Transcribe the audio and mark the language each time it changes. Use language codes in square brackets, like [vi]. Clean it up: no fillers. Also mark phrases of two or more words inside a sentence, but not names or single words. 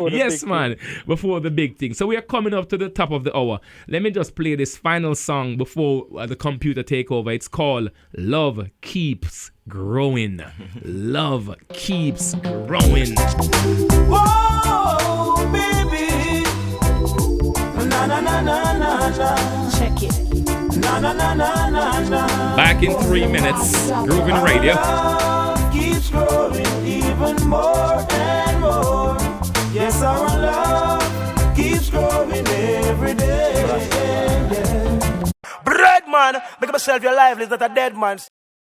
[en] Yes, man, before the big thing. So we are coming up to the top of the hour. Let me just play this final song before the computer take over. It's called Love Keeps Growing. Love keeps growing. Whoa, baby. Na na na na na na. Check it. Na na na na na na. Back in 3 minutes. Groovin Radio. Love keeps growing even more and more. Yes, our love keeps growing every day. Breadman, make myself your life is not a dead man.